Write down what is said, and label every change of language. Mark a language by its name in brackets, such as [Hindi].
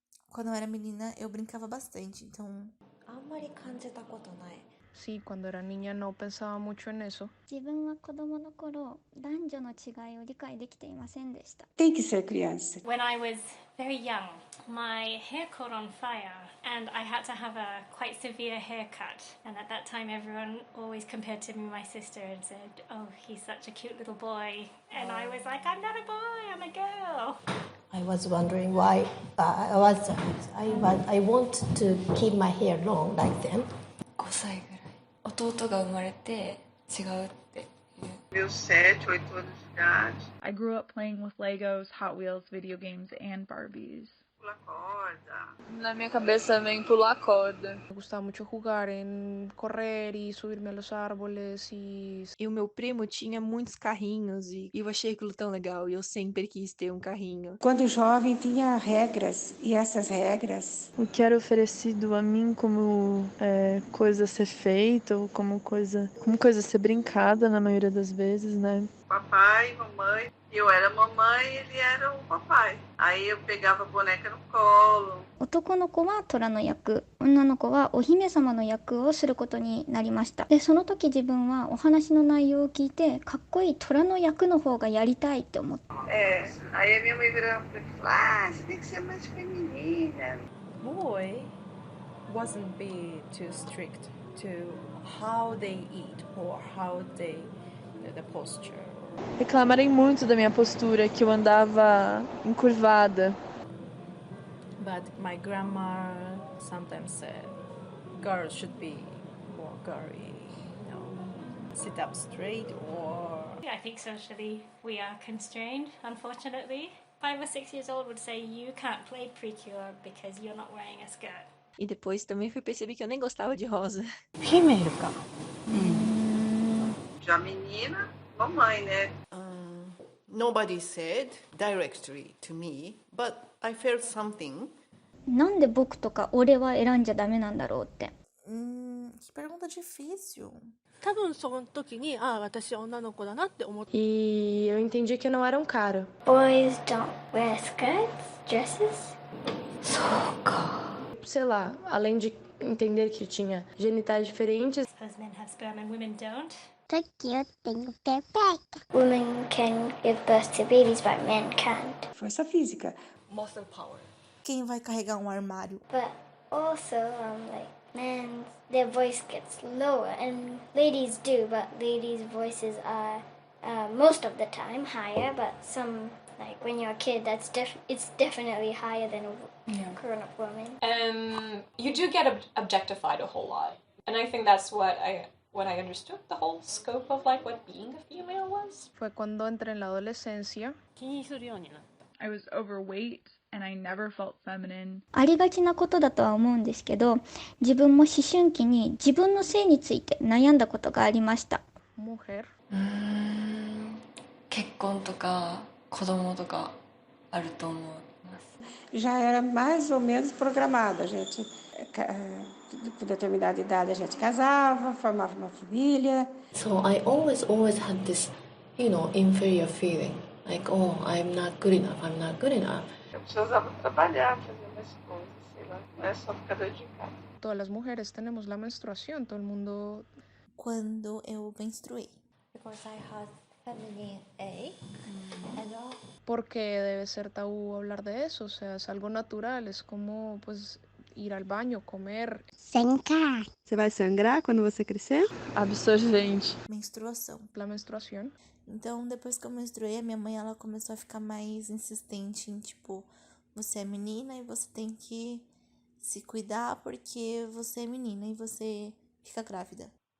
[Portuguese] Quando eu era menina, eu brincava bastante, então... [Spanish] Sí, cuando era niña no pensaba mucho en eso. [Japanese] 自分は子供の頃、男女の違いを理解できていませんでした。 [Portuguese] Tem que ser criança. [English] When I was very young, my hair caught on fire and I had to have a quite severe haircut. And at that time, everyone always compared to me and my sister and said, "Oh, he's such a cute little boy." And I was like, "I'm not a boy, I'm a girl." I was wondering why I want to keep my hair long like them. [Japanese] 5歳ぐらい。弟が生まれて違うっていう。 [Portuguese] Meus 7, 8 anos de idade. [English] I grew up playing with Legos, Hot Wheels, video games, and Barbies. [Portuguese] Pula corda. Na minha cabeça vem pular corda. [Spanish] Me gustaba mucho jugar en correr y subirme a los árboles [Portuguese] E o meu primo tinha muitos carrinhos e eu achei aquilo tão legal e eu sempre quis ter um carrinho. Quando jovem tinha regras, e essas regras... O que era oferecido a mim como coisa a ser feita ou como coisa a ser brincada na maioria das vezes, né? Papai, mamãe. Eu era mamãe e ele era o papai. Aí eu pegava a boneca no colo. [Japanese] 男の子は虎の役、女の子はお姫様の役をすることになりました。で、その時自分はお話の内容を聞いて、かっこいい虎の役の方がやりたいって思って。 [Portuguese] Aí a minha mãe virava pra mim e falava, você tem que ser mais feminina. [English] Boy wasn't be too strict to how they eat or how they, the posture. [Portuguese] Reclamarem muito da minha postura, que eu andava encurvada. [English] But my grandma sometimes said, girls should be more girly, sit up straight or... I think socially we are constrained, unfortunately. 5 or 6 years old would say you can't play Precure because you're not wearing a skirt. [Portuguese] E depois também fui perceber que eu nem gostava de rosa. Primeiro, cara. Já menina, mamãe, né? [English] Nobody said directly to me, but I felt something. [Japanese] なんで僕とか俺は選んじゃダメなんだろうって。 [Portuguese] Que pergunta difícil. [Japanese] 多分その時に、私は女の子だなって思って。 [Portuguese] E eu entendi que eu não era um cara. [English] Boys don't wear skirts, dresses. [Japanese] そうか。 [Portuguese] Sei lá, além de entender que tinha genitais diferentes. [English] Because men have sperm and women don't. Women can give birth to babies, but men can't. [Portuguese] Força física. [English] Muscle power. [Portuguese] Quem vai carregar um armário? [English] But also, like, men, their voice gets lower, and ladies do, but ladies' voices are most of the time higher, but some, like when you're a kid, it's definitely higher than a grown-up woman. You do get objectified a whole lot, and I think that's what I understood the whole scope of like what being a female was. [Spanish] Fue cuando entré en la adolescencia. [English] I was overweight and I never felt feminine. [Japanese] ありがちなことだとは思うんですけど、自分も思春期に自分の性について悩んだことがありました。 [Spanish] Mujer. [Japanese] 結婚とか子供とかあると思います。 [Portuguese] Já era mais ou menos programada, a gente com determinada idade a gente casava, formava uma família. [English] So I always had this, inferior feeling, like, oh, I'm not good enough. [Portuguese] Eu precisava trabalhar, fazer mais coisas, sei lá. Não é só ficar dentro de casa. [Spanish] Todas las mujeres tenemos la menstruación, todo el mundo. [Portuguese] Quando eu menstruei. [English] Because I had feminine egg and all. [Spanish] Porque debe ser tabú hablar de eso, o sea, es algo natural, es como, pues, ir al baño, comer. [Portuguese] Sangrar. Você vai sangrar quando você crescer? Absorvente. Menstruação. [Spanish] La menstruación. [Portuguese] Então, depois que eu menstruei, a minha mãe, ela começou a ficar mais insistente em, tipo, você é menina e você tem que se cuidar porque você é menina e você fica grávida.